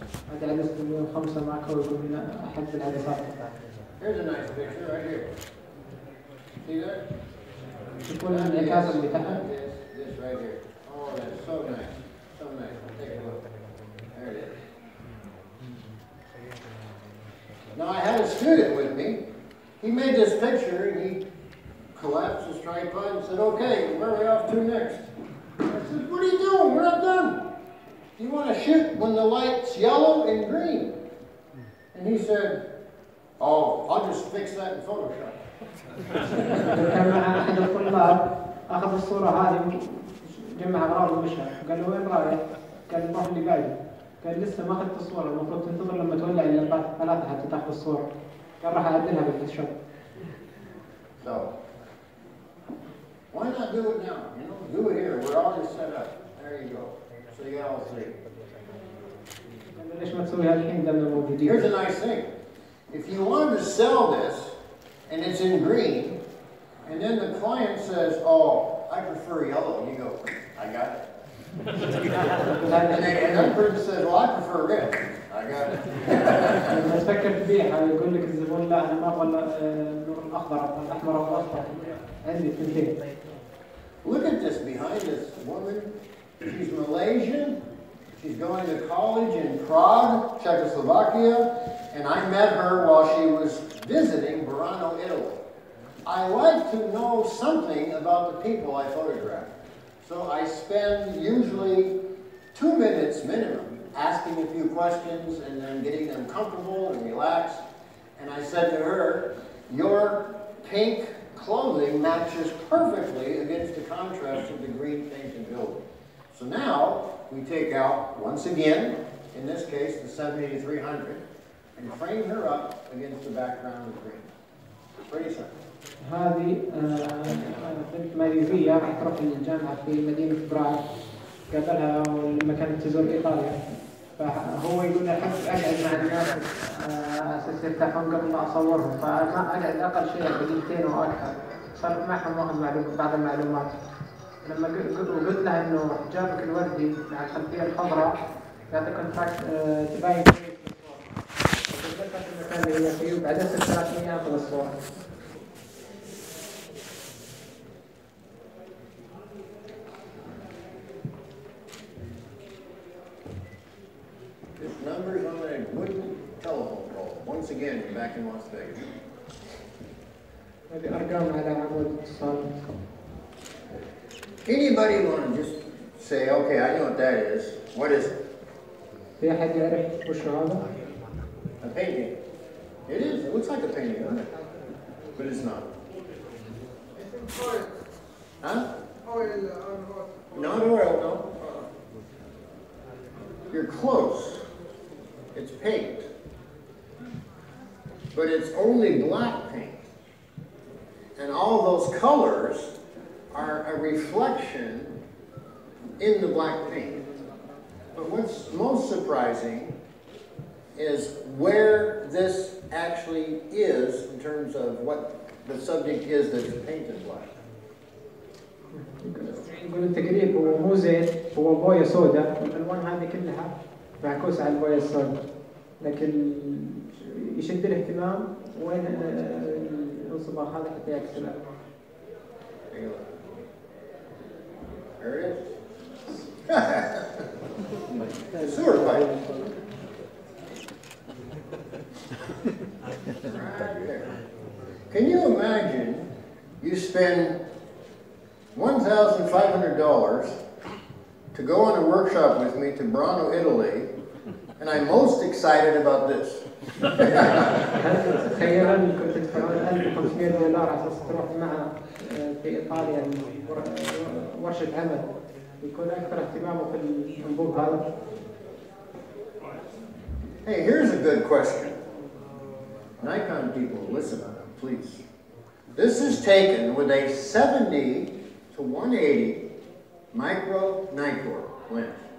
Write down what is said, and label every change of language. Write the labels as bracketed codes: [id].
[ar] هذا عدسة 105 ماكرو من أحد العدسات. [en] Here's a nice picture right here. See that? [ar] تكون الانعكاس اللي تحت. [en] This right here. Oh, that's so nice. So nice. Take a look. There it is. Now I had a student with me. He made this picture and he collapsed his tripod and said, "Okay, where are we off to next?" I said, "What are you doing? We're not done. You want to shoot when the light's yellow and green." And he said, "Oh, I'll just fix that in Photoshop." [ar] كان مع أحد الطلاب أخذ الصورة هذه جمع أغراض ومشى. قال له وين رايح؟ قال نروح اللي بعده. قال لسه ما أخذت الصورة، المفروض تنتظر لما تولع اللمبات الثلاثة حتى تاخذ الصورة. قال راح أعدلها بالفوتوشوب. [en] So, why not do it now? You know, do it here. We're already set up. There you go. So you got all three. [ar] ليش ما تسويها الحين دامنا موجودين؟ [en] Here's a nice thing. If you wanted to sell this and it's in green, and then the client says, "Oh, I prefer yellow," you go, "I got it." and that person says, "Well, I prefer red." I got it. [ar] لما تفكر تبيعها يقول لك الزبون لا أنا ما أبغى النور الأخضر أو الأحمر أو الأصفر. عندي اثنتين. [en] Look at this behind this woman. She's Malaysian. She's going to college in Prague, Czechoslovakia, and I met her while she was visiting Burano, Italy. I like to know something about the people I photograph. So I spend usually 2 minutes minimum asking a few questions and then getting them comfortable and relaxed. And I said to her, "Your pink clothing matches perfectly against the contrast of the green painted building." So now we take out, once again, in this case, the 70-300, and frame her up against the background of green. Pretty simple. [ar] هذه بنت ماليزية راح تروح للجامعة في مدينة براغ. قابلها لما كانت تزور إيطاليا. فهو يقول أحب أقعد مع الناس أساس يرتاحون قبل ما أصورهم. فما أقعد أقل شيء دقيقتين أو أكثر. صرت معهم وأخذ بعض المعلومات. لما قلت لها إنه حجابك الوردي مع الخلفية الخضراء يعطي كونتراكت تباين كويس بالصورة. قلت في المكان اللي هي فيه وبعدين 300 آخذ الصورة. [en] This number's on a wooden telephone pole. Once again, back in Las Vegas. [ar] هذه أرقام على عمود اتصال. [en] Anybody want to just say, "Okay, I know what that is. What is it?" [ar] في أحد يعرف وش هذا؟ [en] A painting. It is. It looks like a painting, doesn't it? But it's not. Huh? Not oil, no. You're close. It's paint. But it's only black paint. And all those colors are a reflection in the black paint. But what's most surprising is where this actually is in terms of what the subject is that's painted black. [ar] يقول التقريب هو مو زيت، هو بوية سوداء، الألوان هذه كلها معكوسة على البوية السوداء، لكن يشد الاهتمام وين الانصباغ هذا حتى يعكس الألوان. [en] There it is. Sewer pipe. Right there. Can you imagine you spend $1,500 to go on a workshop with me to Burano, Italy, and I'm most excited about this. [ar] تخيل انكم تدفعون $1,500 على اساس تروح معه في ايطاليا ورشة عمل، يكون اكثر اهتمامه في الانبوب هذا. [en] Hey, here's a good question. Nikon people, listen, please. This is taken with a 70 to 180 micro Nikon lens.